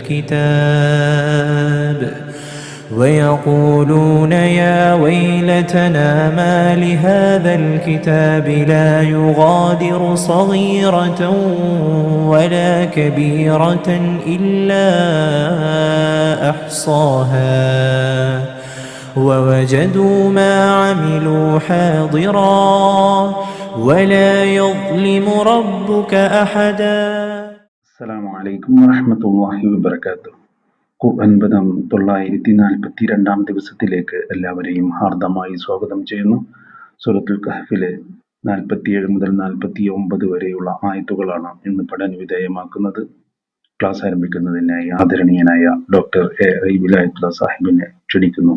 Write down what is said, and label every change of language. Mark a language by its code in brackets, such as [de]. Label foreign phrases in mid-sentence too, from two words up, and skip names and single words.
[ar] الكتاب لا يغادر صغيرة ولا كبيرة إلا أحصاها ووجدوا ما عملوا حاضرا ولا يظلم ربك أحدا. السلام عليكم ورحمة الله وبركاته. [ml] ഖുർആൻ പദം 942 ദിവസത്തിലേക്ക് എല്ലാവരെയും ഹാർദമായി സ്വാഗതം ചെയ്യുന്നു. സൂറത്തുൽ കഹ്ഫിലെ 47 മുതൽ 49 വരെയുള്ള ആയത്തുകളാണ് ഇന്ന് പഠന വിധേയമാക്കുന്നത്. ക്ലാസ് ആരംഭിക്കുന്നതിനായി ആദരണീയനായ ഡോക്ടർ എ വിലായത്തുള്ള സാഹിബിനെ ക്ഷണിക്കുന്നു.